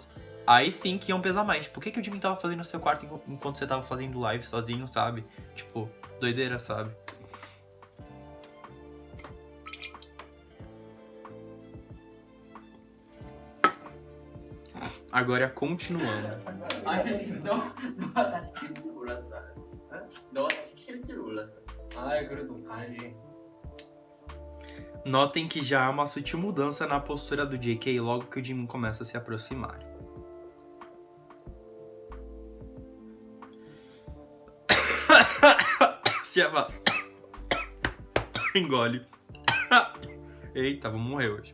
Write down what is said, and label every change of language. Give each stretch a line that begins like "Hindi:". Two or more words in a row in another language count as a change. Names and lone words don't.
Portuguese: Aí sim que iam pesar mais. Tipo, o que o Jimin tava fazendo no seu quarto enquanto você tava fazendo live sozinho, sabe? Tipo, doideira, sabe? Agora, continuando.
Korean: 아니 너가 다시 킬 줄 몰랐어 나는. 너가 다시 킬 줄 몰랐어. 아이 그래도 가야지.
Portuguese: Notem que já há uma sutil mudança na postura do JK logo que o Jimin começa a se aproximar. Se afasta. Engole. Eita, vou morrer hoje.